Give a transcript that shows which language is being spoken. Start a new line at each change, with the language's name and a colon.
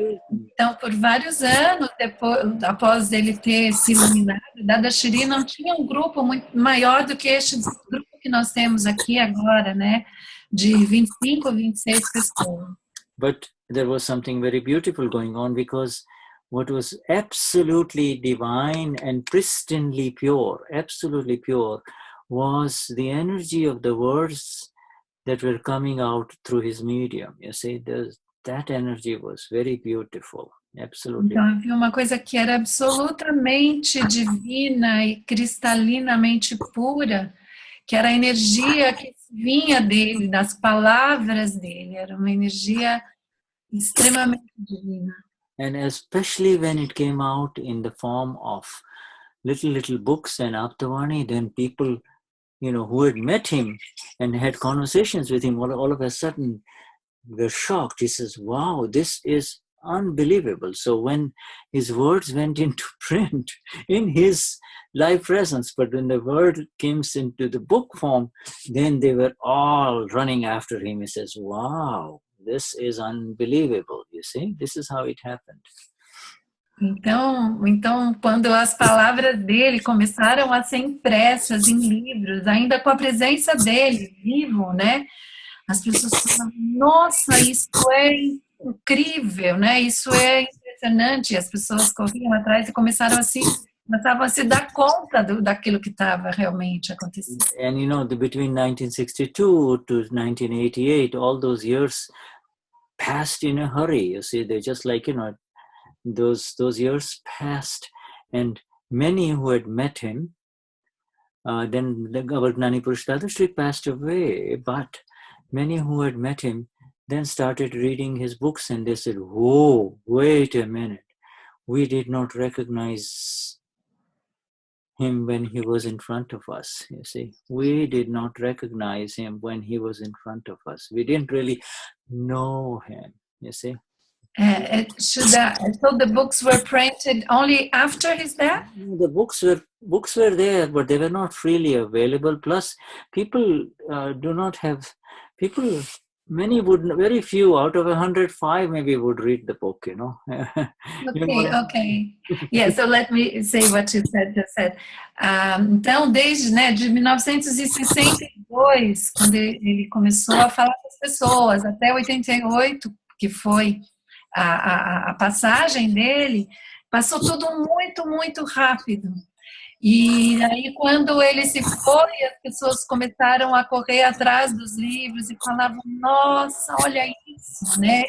Portuguese: Então, por vários anos, após ele ter se iluminado, Dadashri não tinha um grupo muito maior do que este grupo que nós temos aqui agora, né, de 25 ou 26 pessoas.
English: But there was something very beautiful going on, because what was absolutely divine and pristinely pure, absolutely pure, was the energy of the words that were coming out through his medium. You see, that energy was very beautiful, absolutely.
Portuguese: Então, havia uma coisa que era absolutamente divina e cristalinamente pura, que era a energia que vinha dele, das palavras dele, era uma energia extremamente divina.
English: And especially when it came out in the form of little books and Aptavani, then people, who had met him and had conversations with him, all of a sudden were shocked. He says, wow, this is unbelievable. So when his words went into print in his live presence, but when the word came into the book form, then they were all running after him. He says, wow, this is unbelievable. You see, this is how it happened.
Portuguese: Então, quando as palavras dele começaram a ser impressas em livros, ainda com a presença dele vivo, né? As pessoas falam, nossa, isso é incrível, né? Isso é impressionante. E as pessoas corriam atrás e começaram a se dar conta daquilo que estava realmente acontecendo.
English: And between 1962 to 1988, all those years passed in a hurry. You see, they just like, those years passed, and many who had met him, then our Gnani Purush Dadashri passed away, but many who had met him then started reading his books, and they said, "Whoa, wait a minute. We did not recognize him when he was in front of us." You see, we did not recognize him when he was in front of us. We didn't really know him, you see. So the books were printed only after his death? The books were there, but they were not freely available. Plus, people do not have people. Many would, very few out of 105 maybe would read the book. You know. You know what I mean? Ok. Yeah, so let me say what you just said.
Portuguese: Então, desde de 1962, quando ele começou a falar com as pessoas, até 88, que foi a passagem dele, passou tudo muito, muito rápido. E aí, quando ele se foi, as pessoas começaram a correr atrás dos livros e falavam: nossa, olha isso, né?